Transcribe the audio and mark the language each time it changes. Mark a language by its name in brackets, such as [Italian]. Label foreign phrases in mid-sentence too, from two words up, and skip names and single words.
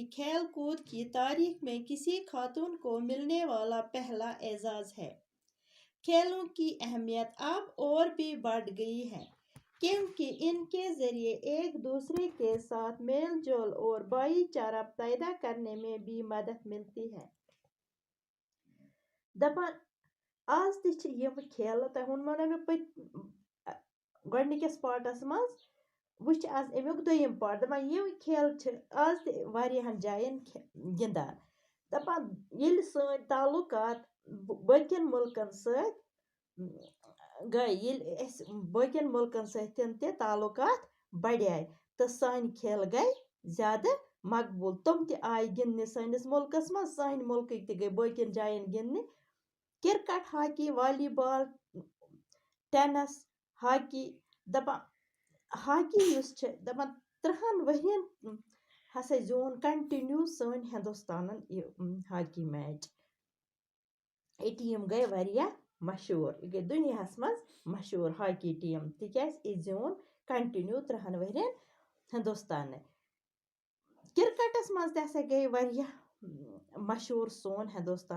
[Urdu] کھیل کود کی تاریخ میں کسی خاتون کو ملنے والا پہلا اعزاز ہے کھیلوں کی اہمیت اب اور بھی بڑھ گئی ہے کیونکہ ان کے ذریعے ایک دوسرے کے ساتھ میل جول اور بھائی چارہ پیدا کرنے میں بھی مدد ملتی ہے [Kashmiri] دپان آج تہ یم کھیل تہ وونمو نا مےٚ گۄڈنِکِس پارٹس منٛز وٕچھ آز امیُک دوٚیِم پارٹ دپان یم کھیل چھِ آز تہ واریاہن جاین گِنٛدان دپان ییٚلہِ سٲنۍ تعلقات باقین مُلکن سۭتۍ گٔے ییٚلہِ أسۍ باقین مُلکن سۭتۍ تہِ تعلقات بڑھے تہٕ سانہِ کھیلہٕ گٔے زیادٕ مقبوٗل تِم تہِ آیہِ گِنٛدنہِ سٲنِس مُلکس منٛز سانہِ مُلکٕکۍ تہِ گٔے باقین جاین گِنٛدنہِ کرکٹ ہاکی والی بال ٹینس ہاکی دپان ہاکی یُس چھِ دپان 30 ؤرین ہسا زیوٗن کنٹِنیوٗ سٲنۍ ہندوستانن یہِ ہاکی میچ یہِ ٹیٖم گٔے واریاہ مشہوٗر یہِ گٔے دُنیاہس منٛز مشہوٗر ہاکی ٹیٖم تِکیازِ یہِ زیوٗن کنٹِنیوٗ 30 ؤرین ہندوستانہٕ کرکٹس منٛز تہِ ہسا گٔے واریاہ مشہوٗر سون ہندوستان